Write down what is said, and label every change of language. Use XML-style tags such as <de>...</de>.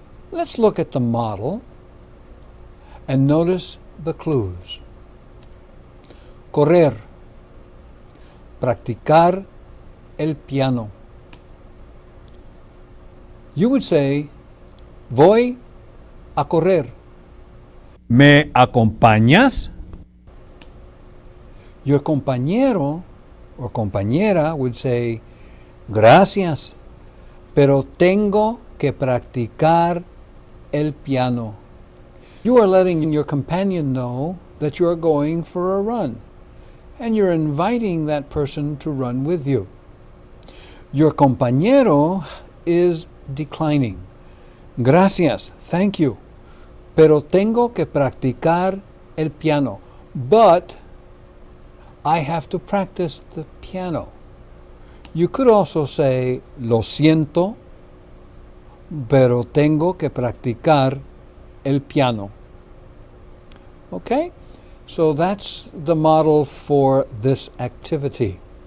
<en>Let's look at the model and notice the clues. Correr.</en> <es>Practicar el piano.</es> <en>You would say,</en> <es>voy a correr. ¿Me acompañas?</es> <en>Your compañero or compañera would say,</en> <es>gracias, pero tengo que practicar el piano.</es> <en>You are letting your companion know that you are going for a run, and you're inviting that person to run with you. Your compañero is declining.</en> <es>Gracias,</es> <en>thank you,</en> <es>pero tengo que practicar el piano.</es> <en>But I have to practice the piano. You could also say,</en> <es>lo siento, pero tengo que practicar el piano.</es> <en>Okay? So that's the model for this activity.</en>